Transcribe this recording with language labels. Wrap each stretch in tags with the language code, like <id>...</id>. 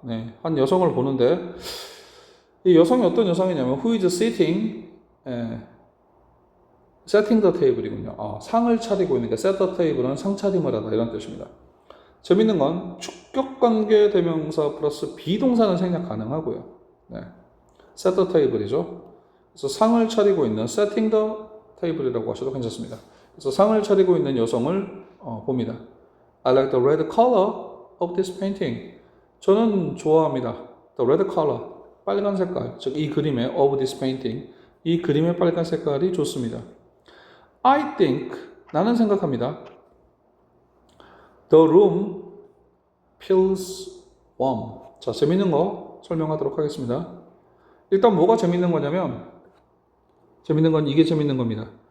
<ko>네, 한 여성을 보는데 이 여성이 어떤 여성이냐면</ko> <en>who is sitting, setting the table</en> <ko>이군요. 상을 차리고 있는 게 set the table은 상 차림을 하다 이런 뜻입니다. 재밌는 건 축격관계 대명사 플러스 비동사는 생략 가능하고요. 네, set the table이죠. 그래서 상을 차리고 있는 setting the table이라고 하셔도 괜찮습니다. 그래서 상을 차리고 있는 여성을 봅니다.</ko> <en>I like the red color of this painting.</en> <ko>저는 좋아합니다.</ko> <en>The red color,</en> <ko>빨간 색깔, 즉 이 그림의</ko> <en>of this painting,</en> <ko>이 그림의 빨간 색깔이 좋습니다.</ko> <en>I think,</en> <ko>나는 생각합니다.</ko> <en>The room feels warm.</en> <ko>자, 재밌는 거 설명하도록 하겠습니다. 일단 뭐가 재밌는 거냐면 재밌는 건 이게 재밌는 겁니다.</ko>